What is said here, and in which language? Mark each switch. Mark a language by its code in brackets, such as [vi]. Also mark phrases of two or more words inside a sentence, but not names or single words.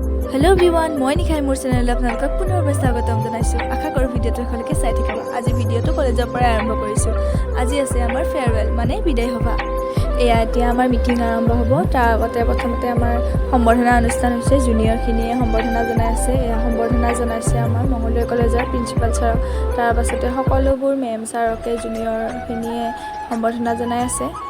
[en] Hello everyone [as] মই নিখাই মোৰ চেনেল আপোনালোকক পুনৰবাৰ স্বাগতম জনাইছো আশা কৰো ভিডিওটো সকলকে চাই থাকিব আজি ভিডিওটো কলেজৰ পৰা আৰম্ভ কৰিছো আজি আছে আমাৰ ফেয়াৰৱেল মানে বিদায় সভা এয়া এতিয়া আমাৰ মিটিং আৰম্ভ হ'ব তাৰ আগতে প্ৰথমতে আমাৰ সম্বৰ্ধনা অনুষ্ঠান হৈছে জুনিয়ৰ খিনিয়ে সম্বৰ্ধনা জনাই আছে এয়া সম্বৰ্ধনা জনাইছে আমাৰ মঙ্গলদৈ কলেজৰ প্ৰিন্সিপাল ছাৰ তাৰ পাছতে সকলোবোৰ মেম ছাৰকে জুনিয়ৰ খিনিয়ে সম্বৰ্ধনা জনাই আছে